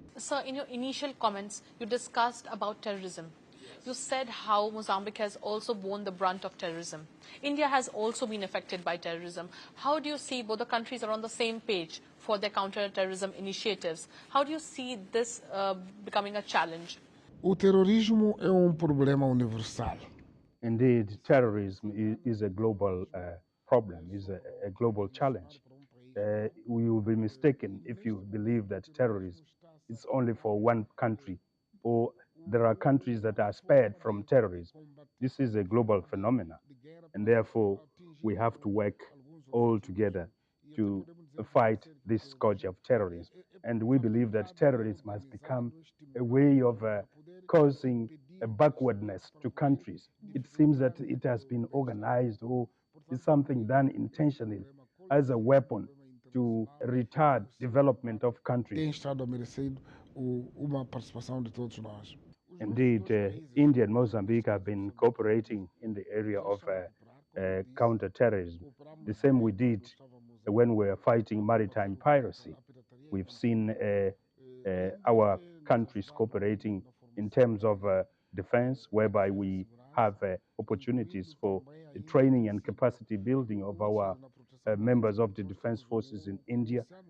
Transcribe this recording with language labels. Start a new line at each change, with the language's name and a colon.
English: Sir, in your initial comments, you discussed about terrorism. You said how Mozambique has also borne the brunt of terrorism. India has also been affected by terrorism. How do you see both the countries are on the same page for their counter-terrorism initiatives? How do you see this becoming a challenge?
Portuguese: O terrorismo é problema universal.
English: Indeed, terrorism is a global problem, is a global challenge. We will be mistaken if you believe that terrorism is only for one country, or there are countries that are spared from terrorism. This is a global phenomenon, and therefore we have to work all together to fight this scourge of terrorism. And we believe that terrorism has become a way of causing a backwardness to countries. It seems that it has been organized, or is something done intentionally as a weapon to retard development of countries.
Portuguese: Tem estado a merecer uma participação de todos nós.
English: Indeed, India and Mozambique have been cooperating in the area of counter-terrorism. The same we did when we were fighting maritime piracy. We've seen our countries cooperating in terms of defense, whereby we have opportunities for training and capacity building of our members of the defense forces in India.